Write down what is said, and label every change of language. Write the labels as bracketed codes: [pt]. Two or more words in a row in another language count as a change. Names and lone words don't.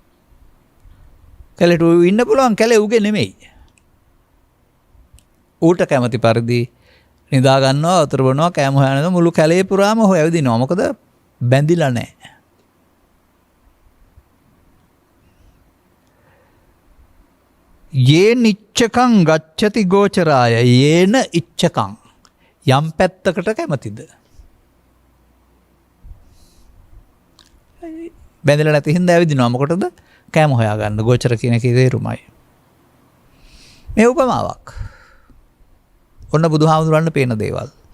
[si] කැලේට ඉන්න පුළුවන්, කැලේ උගේ නෙමෙයි. ඌට කැමති පරිදි නිදා ගන්නවා, වතුර බොනවා, කෑම හොයනවා, මුළු කැලේ පුරාම හොය ඇවිදිනවා. මොකද බැඳිලා නැහැ. [pi] යේ නිච්චකං ගච්ඡති ගෝචරාය යේන ඉච්ඡකං. [si] යම් පැත්තකට කැමතිද? බැඳිලා නැති හින්දා ඇවිදිනවා. මොකටද? කෑම හොයාගන්න. ගෝචර කියන එකේ තේරුමයි. මේ උපමාවක්. ඔන්න බුදුහාමුදුරන්ට පේන දේවල්.